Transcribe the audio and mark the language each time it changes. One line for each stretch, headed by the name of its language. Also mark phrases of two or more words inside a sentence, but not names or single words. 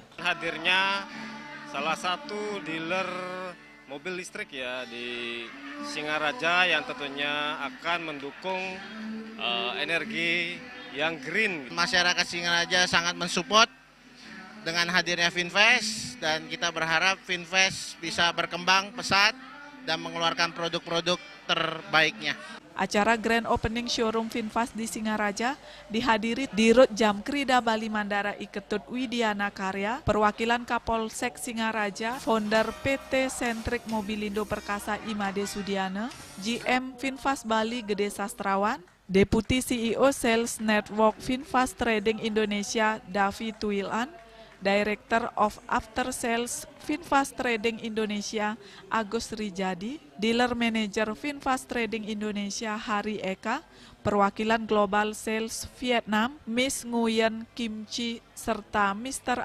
Indonesian: Hadirnya salah satu dealer mobil listrik ya di Singaraja yang tentunya akan mendukung energi yang green. Masyarakat Singaraja sangat mensupport dengan hadirnya VinFast dan kita berharap VinFast bisa berkembang pesat dan mengeluarkan produk-produk terbaiknya. Acara
English: Grand Opening Showroom
Indonesian: VinFast di Singaraja dihadiri Dirut Jamkrida Bali Mandara Iketut Widiana Karya, perwakilan Kapolsek Singaraja, founder PT Sentrik Mobilindo Perkasa Imade Sudiana, GM VinFast Bali Gede Sastrawan,
English: Deputi CEO Sales Network
Indonesian: VinFast Trading Indonesia Davi Tuilan,
English: Director of After Sales
Indonesian: VinFast Trading Indonesia Agus Rijadi,
English: Dealer Manager
Indonesian: VinFast Trading Indonesia Hari Eka, perwakilan
English: Global Sales
Indonesian: Vietnam Miss Nguyen Kim Chi, serta Mr.